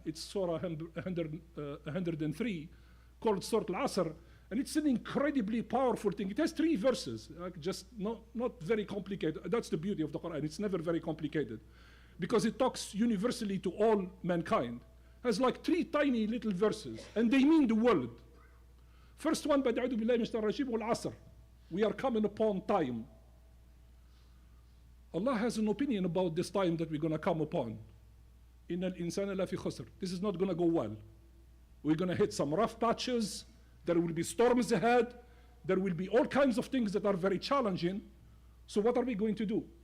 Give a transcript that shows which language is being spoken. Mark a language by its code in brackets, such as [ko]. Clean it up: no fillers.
[en] It's surah 103, called Surah Al-Asr, and it's an incredibly powerful thing. It has 3 verses, just not very complicated. That's the beauty of the Quran. It's never very complicated because it talks universally to all mankind. It has like 3 tiny little verses, and they mean the world. First one, [ar] بَدْعُوذُ بِاللَّهِ مِنَ الشَّيْطَانِ الرَّجِيمِ وَالْعَصْرِ. [en] We are coming upon time. Allah has an opinion about this time that we're going to come upon. [ar] إِنَّ الْإِنسَانَ لَفِي خُسْرٍ. [en] This is not going to go well. We're going to hit some rough patches. There will be storms ahead. There will be all kinds of things that are very challenging. So what are we going to do?